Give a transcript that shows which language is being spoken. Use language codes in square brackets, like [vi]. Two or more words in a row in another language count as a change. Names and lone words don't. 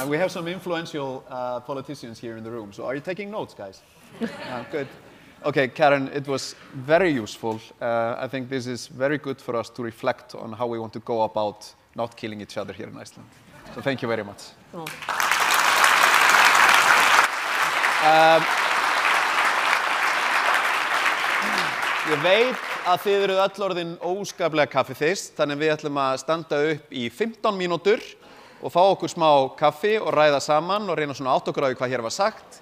[en] We have some influential politicians here in the room. So are you taking notes, guys? Good. Okay, Karen, it was very useful. I think this is very good for us to reflect on how we want to go about not killing each other here in Iceland. So thank you very much. Cool. [is] Ég veit að þið eruð öll orðin óskaplega kaffiþyrst, þannig við ætlum að standa upp í 15 mínútur og fá okkur smá kaffi og ræða saman og reyna svona átta okkur á því hvað hér var sagt.